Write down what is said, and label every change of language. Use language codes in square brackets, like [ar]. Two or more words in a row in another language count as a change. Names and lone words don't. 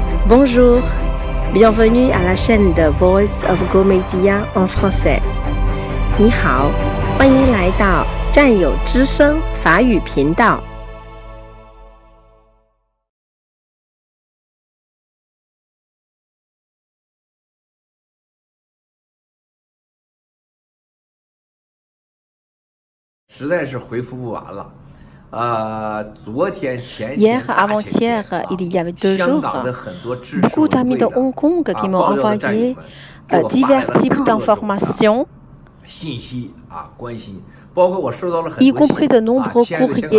[fr] Bonjour, bienvenue à la chaîne de Voice of Go Media en français. [zh] 你好，欢迎来到战友之声法语频道。实在是回复不完了。 [fr] Hier, avant-hier, il y avait 2 jours, beaucoup d'amis de Hong Kong qui m'ont envoyé divers types d'informations, y compris de nombreux courriers.